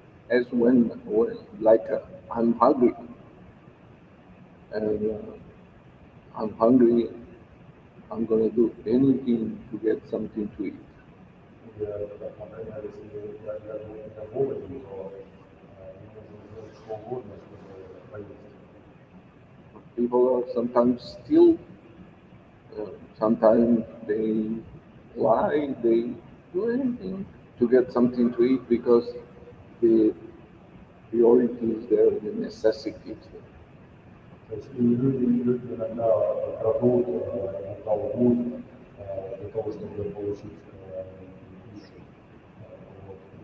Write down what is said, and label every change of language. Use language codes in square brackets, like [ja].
[en] As when like I'm hungry, and I'm hungry, I'm gonna do anything to get something to eat. [ru] Например, если я голоден, то мне нужно сделать что угодно, чтобы поесть. [en] People are sometimes still, sometimes they lie, they do anything to get something to eat because the priority is there, the necessity is there. [ru] То есть и люди иногда крадут, иногда лгут для того, чтобы получить пищу. Вот.